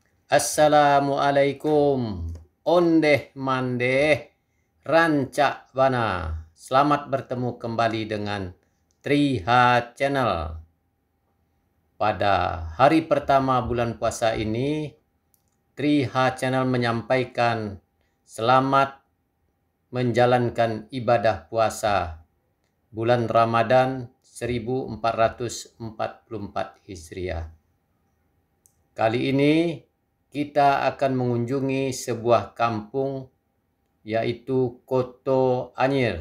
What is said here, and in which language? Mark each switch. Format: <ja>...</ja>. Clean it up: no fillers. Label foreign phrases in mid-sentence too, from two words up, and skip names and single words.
<ar>Assalamualaikum.</ar> <min>Ondeh mandeh rancak bana.</min> <id>Selamat bertemu kembali dengan Triha Channel. Pada hari pertama bulan puasa ini, Triha Channel menyampaikan selamat menjalankan ibadah puasa bulan Ramadan 1444 Hijriah. Kali ini kita akan mengunjungi sebuah kampung yaitu Koto Anyir.</id>